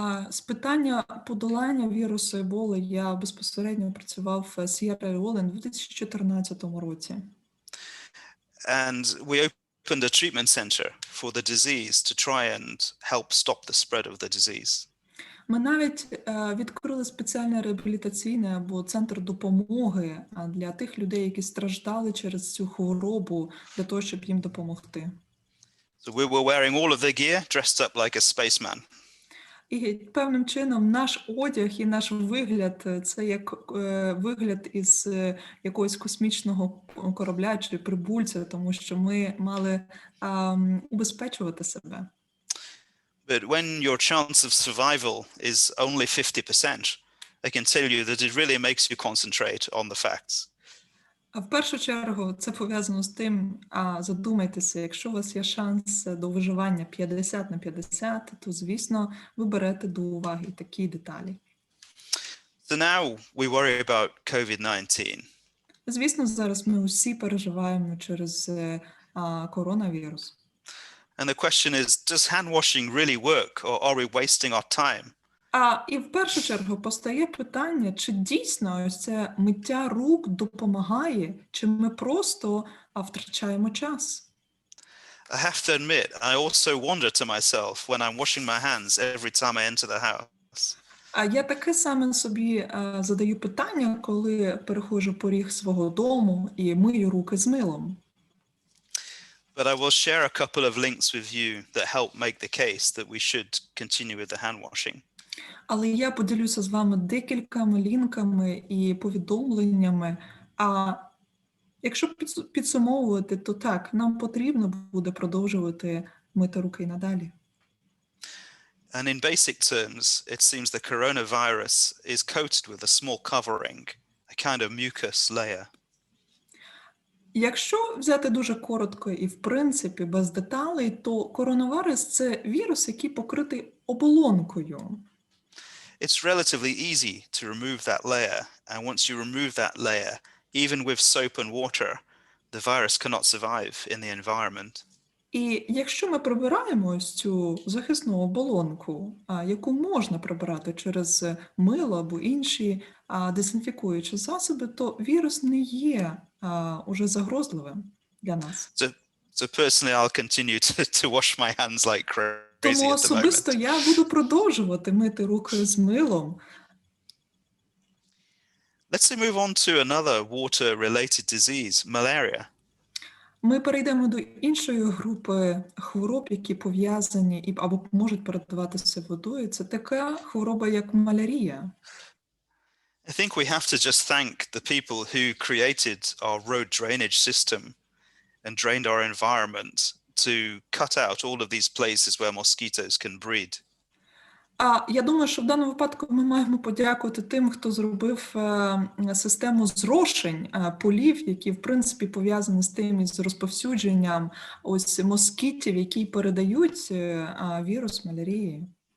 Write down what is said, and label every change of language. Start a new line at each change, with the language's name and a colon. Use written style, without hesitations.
Ukrainian: З питання подолання вірусу Еболи я безпосередньо працював в С'єрра Леоне у 2014 році.
English: And we opened a treatment center for the disease to try and help stop the spread of the disease.
Ukrainian: Ми навіть відкрили спеціальне реабілітаційне або центр допомоги для тих людей, які страждали через цю хворобу, для того, щоб їм допомогти.
English: So we were wearing all of the gear, dressed up like a spaceman.
Ukrainian: І певним чином наш одяг і наш вигляд – це як вигляд із якогось космічного корабля чи прибульця, тому що ми мали убезпечувати себе.
English: But when your chance of survival is only 50%, I can tell you that it really makes you concentrate on the facts.
Ukrainian: А в першу чергу це пов'язано з тим, задумайтеся, якщо у вас є шанс до виживання 50/50, то, звісно, ви берете до уваги такі деталі.
English: So now we worry about COVID-19.
Ukrainian: Звісно, зараз ми усі переживаємо через коронавірус.
English: And the question is, does hand washing really work, or are we wasting our time?
Ukrainian: І в першу чергу постає питання, чи дійсно ось це миття рук допомагає, чи ми просто втрачаємо час.
English: I have to admit, I also wonder to myself when I'm washing my hands every time I enter the house.
Ukrainian: Я таке саме собі задаю питання, коли переходжу поріг свого дому і мию руки з милом.
English: But I will share a couple of links with you that help make the case that we should continue with the hand washing.
Ukrainian: Але я поділюся з вами декількома лінками і повідомленнями. Якщо підсумовувати, то так, нам потрібно буде продовжувати мити руки і надалі.
English: And in basic terms, it seems the coronavirus is coated with a small covering, a kind of mucus layer.
Ukrainian: Якщо взяти дуже коротко і, в принципі, без деталей, то коронавірус – це вірус, який покритий оболонкою.
English: It's relatively easy to remove that layer, and once you remove that layer, even with soap and water, the virus cannot survive in the environment.
Ukrainian: І якщо ми прибираємо ось цю захисну оболонку, яку можна прибирати через мило або інші дезінфікуючі засоби, то вірус не є уже загрозливим для нас.
English: So personally, I'll continue to wash my hands like crazy
Ukrainian: Тому
English: at the
Ukrainian: особисто
English: moment.
Ukrainian: я буду продовжувати мити руки з милом.
English: Let's move on to another water-related disease, malaria.
Ukrainian: Ми перейдемо до іншої групи хвороб, які пов'язані або можуть передаватися водою. Це така хвороба, як малярія.
English: I think we have to just thank the people who created our road drainage system and drained our environment to cut out all of these places where mosquitoes can breed.
Ukrainian: Я думаю, що в даному випадку ми маємо подякувати тим, хто зробив систему зрошень полів, які, в принципі, пов'язані з тим із розповсюдженням ось москітів, які передають вірус малярії.